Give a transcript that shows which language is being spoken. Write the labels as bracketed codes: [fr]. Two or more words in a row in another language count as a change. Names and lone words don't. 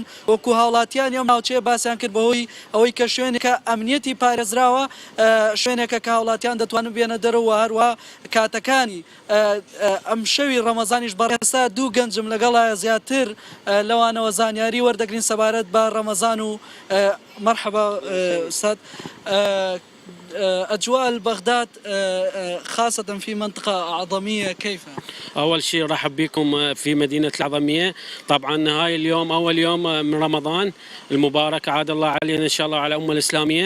[ckb] وەکو هاوڵاتیان یا ناوچەیە باسییان کرد بەهۆی ئەوەی کە شوێنێکە ئەمنیەتی پارێزراوە شوێنێکە کە هاوڵاتیان دەتوانن بێنە دەرەوە هەروە کاتەکانی ئەم شەوی ڕەمەزانیش بەڕێستا دوو گەنجم لەگەڵە زیاتر لەوانەوە زانیاری وەردەگرین سەبارەت بە ڕەمەزان و [ar] مرحبا أستاذ أجواء بغداد خاصة في منطقة أعظمية كيف؟ أول شيء رحب بكم في مدينة العظمية. طبعا هاي اليوم أول يوم من رمضان المبارك، عاد الله علينا إن شاء الله على الأمة الإسلامية.